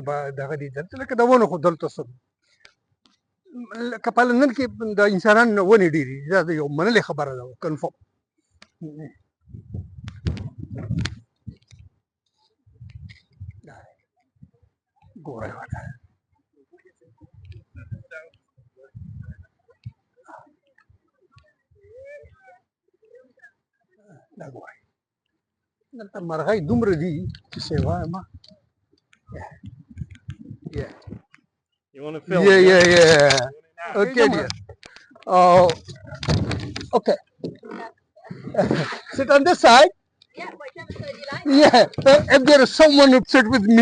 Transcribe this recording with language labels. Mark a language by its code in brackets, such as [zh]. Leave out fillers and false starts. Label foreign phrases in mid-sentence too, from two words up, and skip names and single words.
[ps] به دغه دي لکه د ونو خو دلته څه لکه په لندن کې د انسانانو ونې ډېرې دي دا یو منلې خبره ده کنفرم ګورئ ورته دا ګورئ دلته مرغۍ دومره دي چې څه وایم [en] You want to film? Yeah. Okay, dear. Oh, okay. Sit on this side. yeah, whichever side you like. Yeah, if there is someone upset with me.